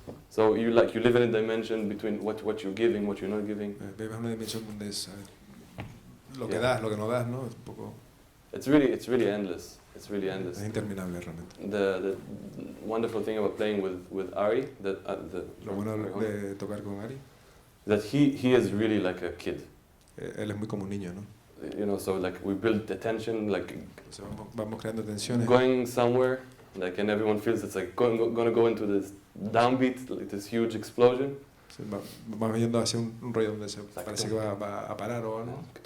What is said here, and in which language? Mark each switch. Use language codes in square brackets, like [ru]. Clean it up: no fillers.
[en] So you live in a dimension between what you're giving, what you're not giving. [es] Vives una dimensión donde es lo que das, lo que no das, ¿no? Es un poco. [en] It's really endless. It's really endless. [es] Es interminable realmente. [en] The wonderful thing about playing with Ari, [es] Lo bueno de tocar con Ari, [en] that he is really like a kid. [es] Él es muy como un niño, ¿no? [en] You know, so like we build the tension, like [es] Entonces vamos creando tensiones. [en] going somewhere, like, and everyone feels it's like gonna go into this downbeat, like this huge explosion. [es] Vamos yendo hacia un rollo donde se parece que va a parar o algo.